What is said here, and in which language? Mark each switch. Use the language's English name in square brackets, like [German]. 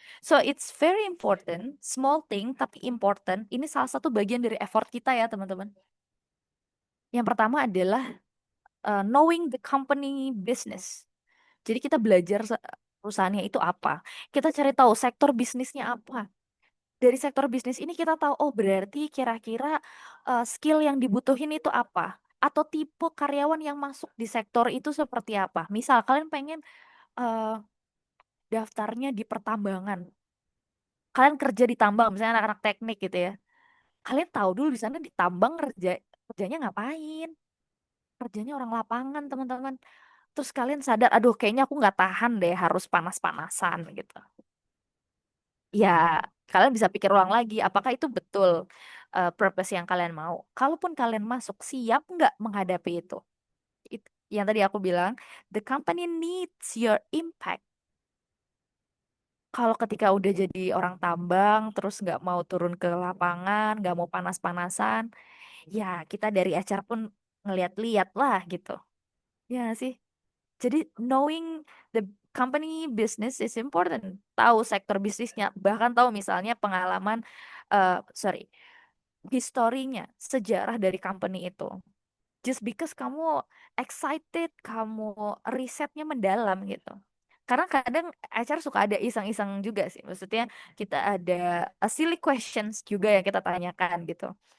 [English] So it's very important, small thing [Indonesian] tapi [English] important. [Indonesian] Ini salah satu bagian dari effort kita ya teman-teman. Yang pertama adalah [English] knowing the company business. [Indonesian] Jadi kita belajar perusahaannya itu apa. Kita cari tahu sektor bisnisnya apa. Dari sektor bisnis ini kita tahu, oh berarti kira-kira skill yang dibutuhin itu apa. Atau tipe karyawan yang masuk di sektor itu seperti apa. Misal kalian pengen eh, daftarnya di pertambangan. Kalian kerja di tambang, misalnya anak-anak teknik gitu ya. Kalian tahu dulu di sana di tambang kerjanya ngapain. Kerjanya orang lapangan, teman-teman. Terus kalian sadar, aduh kayaknya aku nggak tahan deh harus panas-panasan gitu. Ya, kalian bisa pikir ulang lagi, apakah itu betul purpose yang kalian mau. Kalaupun kalian masuk, siap nggak menghadapi itu? Yang tadi aku bilang, [English] the company needs your impact. [Indonesian] Kalau ketika udah jadi orang tambang, terus nggak mau turun ke lapangan, nggak mau panas-panasan, ya kita dari HR pun ngeliat-liat lah gitu. Ya nggak sih? Jadi [English] knowing the company business is important. [Indonesian] Tahu sektor bisnisnya, bahkan tahu misalnya pengalaman, sorry, historinya, sejarah dari company itu. [English] Just because [Indonesian] kamu excited, kamu risetnya mendalam gitu. Karena kadang HR suka ada iseng-iseng juga sih. Maksudnya kita ada [English] silly questions [Indonesian] juga yang kita tanyakan gitu.